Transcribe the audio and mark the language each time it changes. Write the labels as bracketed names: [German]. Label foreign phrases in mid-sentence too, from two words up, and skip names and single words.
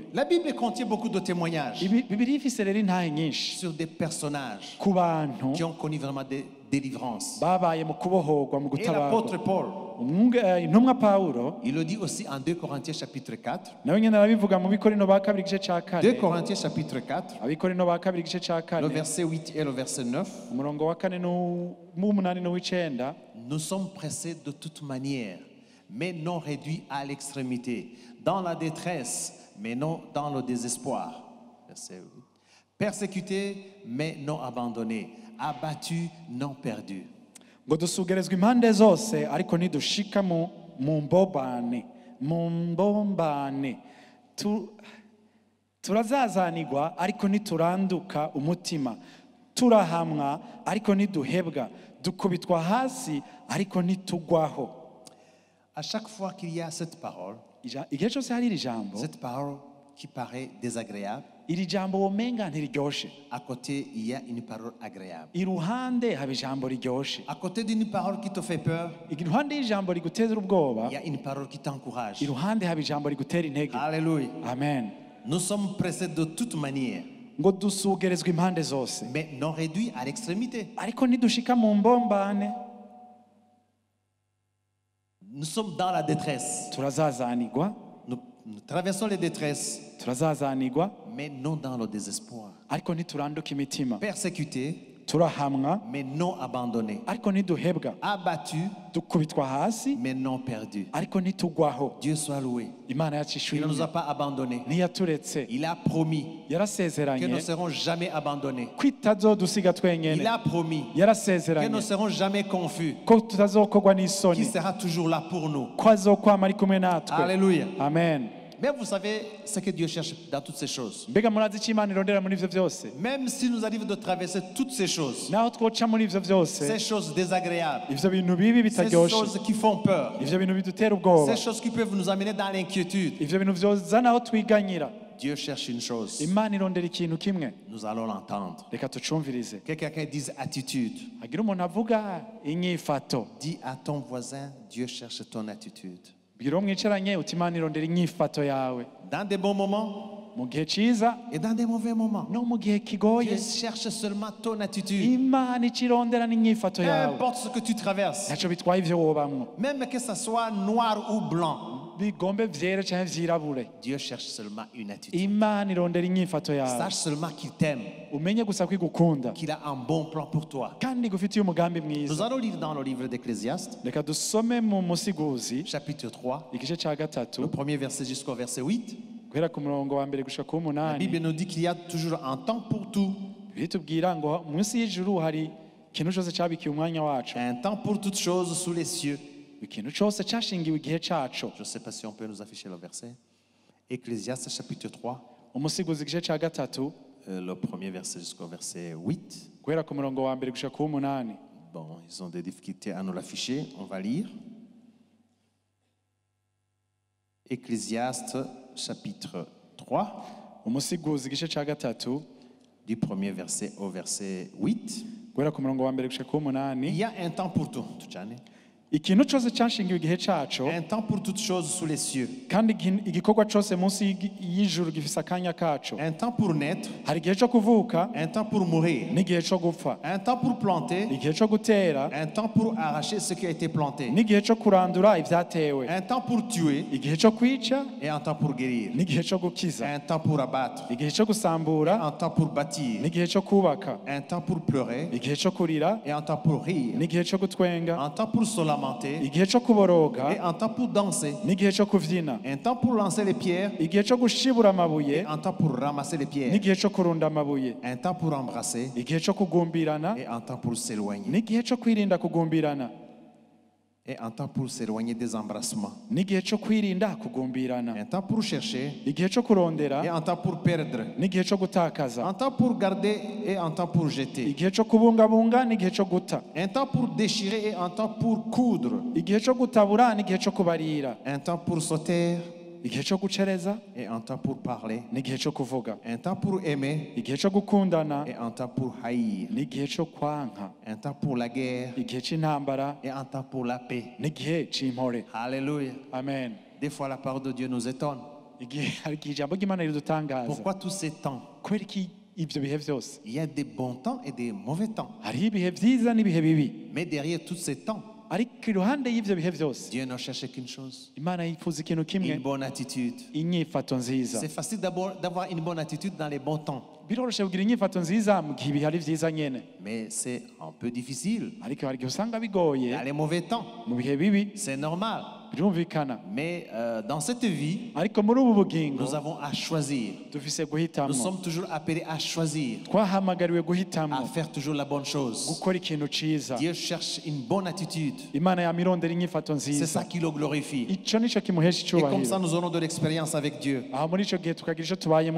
[French] La Bible contient beaucoup de témoignages [Rundi] Bibiliya ifise rero intahe nyinshi [French] sur des personnages [Rundi] ku bantu [French] qui ont connu vraiment des délivrances. [Rundi] babaye mu kubohorwa, mu [French] Et [Rundi] gutabarwa. [French] l'apôtre Paul, [Rundi] Intumwa Pawulo [French] il le dit aussi en 2 Corinthiens chapitre 4. [Rundi] nawe nyene arabivuga mu Bikorino ba kabiri igice ca 2 kane, [French] Corinthiens chapitre 4, [Rundi] Abikorino ba kabiri igice ca [French] le [Rundi] kane [French] verset 8 et le verset 9. [Rundi] umurongo wa 4 n'umunani n'uw'icenda. [French] Nous sommes pressés de toute manière, mais non réduits à l'extrémité, dans la détresse, mais non dans le désespoir. Verset 8. Persécutés, mais non abandonnés, abattus, non perdus. [Rundi] ngo dusugerezwa impande zose ariko ntidushika mu mbobane, mu mbombane. Turazazanirwa ariko ntituranduka umutima, turahamwa ariko ntiduhebwa, dukubitwa hasi ariko ntitugwaho. [French] À chaque fois qu'il y a cette parole [Rundi] igihe cyose hari iri jambo, [French] qui paraît désagréable, [Rundi] iri jambo womenga ntiriryoshe, [French] à côté il y a une parole agréable. [Rundi] iruhande haba ijambo riryoshe. [French] À côté d'une parole qui te fait peur, [Rundi] iruhande y'ijambo riguteza ubwoba, [French] il y a une parole qui t'encourage. [Rundi] iruhande haba ijambo rigutera intege. [French] Alléluia. [Rundi] Amen. [French] Nous sommes pressés de toute manière, [Rundi] ngo dusugerezwa impande zose [French] mais non réduits à l'extrémité. [Rundi] ariko ntidushika mu mbombane. [French] Nous sommes dans la détresse. [Rundi] turazazanirwa, [French] Nous traversons les détresses, [Rundi] turazazanirwa [French] mais non dans le désespoir. [Rundi] ariko ntituranduka imitima. [French] Persécutés, [Rundi] turahamwa [French] mais non abandonné. [Rundi] ariko ntiduhebwa, [French] Abattu, [Rundi] dukubitwa hasi [French] mais non perdu. [Rundi] ariko ntitugwaho. [French] Dieu soit loué. [Rundi] Imana [French] Il [Rundi] yacu [French] ne nous [Rundi] ishimwe [French] a pas abandonnés. [Rundi] ntiyaturetse, [French] Il a promis que nous [Rundi] yarasezeranye [French] ne serons jamais abandonnés. [Rundi] ko itazodusiga [French] Il [Rundi] twenyene, [French] a promis que [Rundi] yarasezeranye [French] nous ne serons jamais confus. [Rundi] ko tutazokogwa [French] Qu'il [Rundi] n'isoni, [French] sera toujours là pour nous. [Rundi] ko azokwama ari kumwe natwe. [French] Alléluia. [Rundi] Amen. [French] Mais vous savez ce que Dieu cherche dans toutes ces choses. [Rundi] Mbega murazi icyo Imana irondera muri ivyo vyose? [French] Même si nous arrive de traverser toutes ces choses, [Rundi] naho twoca muri ivyo vyose, [French] ces choses désagréables, [Rundi] ivyo bintu bibi [French] ces [Rundi] bitaryoshe, [French] choses qui font peur, [Rundi] ivyo bintu bidutera ubwoba, [French] ces choses qui peuvent nous amener dans l'inquiétude, [Rundi] ivyo bintu vyozana aho twiganyira, [French] Dieu cherche une chose. [Rundi] Imana irondera ikintu kimwe. [French] Nous allons l'entendre. [Rundi] Reka tucumvirize. [French] Que quelqu'un dise attitude. [Rundi] Hagira umuntu avuga inyifato. [French] Dis à ton voisin, Dieu cherche ton attitude. [Rundi] Bwira uwo mwicaranye uti Imana irondera inyifato yawe, [French] Dans des bons moments [Rundi] mu gihe ciza [French] et dans des mauvais moments. [Rundi] no mu gihe kigoye. [French] Dieu cherche seulement ton attitude. [Rundi] Imana icirondera n'inyifato [French] Peu [Rundi] yawe. [French] importe ce que tu traverses, [Rundi] Ntaco bitwaye ivyo wobamwo, [French] même que ce soit noir ou blanc, [Rundi] bigombe vyera canke vyirabure, [French] Dieu cherche seulement une attitude. [Rundi] Imana irondera inyifato yawe. [French] Sache seulement qu'il t'aime, [Rundi] Umenye gusa ko igukunda [French] qu'il a un bon plan pour toi. [Rundi] kandi igufitiye umugambi [French] Nous [Rundi] mwiza. [French] allons lire dans le livre d'Ecclésiaste, [Rundi] Reka dusome mu musiguzi [French] chapitre 3, [Rundi] igice ca gatatu [French] le premier verset jusqu'au verset 8. [Rundi] guhera ku murongo wa mbere gushika ku [French] La [Rundi] w'umunani. [French] Bible nous dit qu'il y a toujours un temps pour tout, [Rundi] Bitubwira ngo munsi y'ijuru hari ikintu cyose cabikiye umwanya wacu, [French] un temps pour toutes choses sous les cieux. [Rundi] ikintu cyose cashingiwe igihe caco. [French] Je ne sais pas si on peut nous afficher le verset. Ecclésiaste chapitre 3, [Rundi] Umusiguzi igice ca gatatu [French] le premier verset jusqu'au verset 8. [Rundi] guhera ku murongo wa mbere gushika ku w'umunani. [French] Bon, ils ont des difficultés à nous l'afficher. On va lire. Ecclésiaste chapitre 3, [Rundi] Umusiguzi igice ca gatatu [French] du premier verset au verset 8. [Rundi] guhera ku murongo wa mbere gushika ku [French] Il [Rundi] w'umunani. [French] y a un temps pour tout, Tchane. [Rundi] Ikintu cyose cashingiwe igihe caco, [French] Un temps pour toutes choses sous les cieux. [Rundi] kandi igikorwa cyose munsi y'ijuru gifise akanya kaco. [French] Un temps pour naître, [Rundi] Hari igihe co kuvuka [French] un temps pour mourir, [Rundi] n'igihe co gupfa, [French] un temps pour planter, [Rundi] igihe co gutera [French] un temps pour arracher ce qui a été planté, [Rundi] n'igihe co kurandura ivyatewe, [French] un temps pour tuer [Rundi] igihe co kwica [French] et un temps pour guérir, [Rundi] n'igihe co gukiza, [French] un temps pour abattre, [Rundi] igihe co gusambura [French] un temps pour bâtir, [Rundi] n'igihe co kubaka, [French] un temps pour pleurer [Rundi] igihe co kurira [French] et un temps pour rire, [Rundi] n'igihe co gutwenga, [French] un temps pour se lamenter [Rundi] igihe co kuboroga [French] et un temps pour danser, [Rundi] n'igihe co kuvyina, [French] un temps pour lancer les pierres [Rundi] igihe co gushibura amabuye [French] et un temps pour ramasser les pierres, [Rundi] n'igihe co kurunda amabuye, [French] un temps pour embrasser [Rundi] igihe co kugumbirana [French] et un temps pour s'éloigner, [Rundi] n'igihe co kwirinda kugumbirana, [French] et un temps pour s'éloigner des embrassements, [Rundi] n'igihe co kwirinda kugumbirana, [French] un temps pour chercher [Rundi] igihe co kurondera [French] et un temps pour perdre, [Rundi] n'igihe co gutakaza, [French] un temps pour garder et un temps pour jeter, [Rundi] igihe co kubungabunga n'igihe co guta, [French] un temps pour déchirer et un temps pour coudre, [Rundi] igihe co gutabura n'igihe co kubarira, [French] un temps pour sauter [Rundi] igihe co gucereza [French] et un temps pour parler, [Rundi] n'igihe co kuvuga, [French] un temps pour aimer [Rundi] igihe co gukundana [French] et un temps pour haïr, [Rundi] n'igihe co kwanka, [French] un temps pour la guerre [Rundi] igihe c'intambara [French] et un temps pour la paix. [Rundi] n'igihe c'impore. [French] Alléluia. [Rundi] Amen. [French] Des fois, la parole de Dieu nous étonne. [Rundi] Hari igihe ijambo ry'Imana ridutangaza. [French] Pourquoi tous ces temps? [Rundi] Kubera iki ivyo bihe vyose? [French] Il y a des bons temps et des mauvais temps. [Rundi] Hariho ibihe vyiza n'ibihe bibi, [French] Mais derrière tous ces temps, [Rundi] ariko iruhande y'ivyo bihe vyose [French] Dieu ne cherche qu'une chose, [Rundi] Imana yifuza ikintu kimwe, [French] une bonne attitude. [Rundi] inyifato nziza. [French] C'est facile d'avoir une bonne attitude dans les bons temps, [Rundi] Biroroshe kugira inyifato nziza mu gihe ibihe ari vyiza nyene, [French] mais c'est un peu difficile. [Rundi] ariko hari igihe usanga bigoye [French] Dans les mauvais temps, [Rundi] mu bihe bibi, [French] c'est normal. [Rundi] birumvikana. [French] Mais dans cette vie, [Rundi] Ariko muri ubu bugingo [French] nous avons à choisir. [Rundi] dufise [French] Nous [Rundi] guhitamwo, [French] sommes toujours appelés à choisir, [Rundi] twahamagariwe [French] à [Rundi] guhitamwo [French] faire toujours la bonne chose. [Rundi] gukora ikintu ciza. [French] Dieu cherche une bonne attitude. [Rundi] Imana yamirondera inyifato [French] C'est [Rundi] nziza, [French] ça qui le glorifie. [Rundi] ico nico kimuhesha [French] Et comme ça, [Rundi] icubahiro. [French] nous aurons de l'expérience avec Dieu. [Rundi] Aho muri ico gihe tukagira ico tubayemo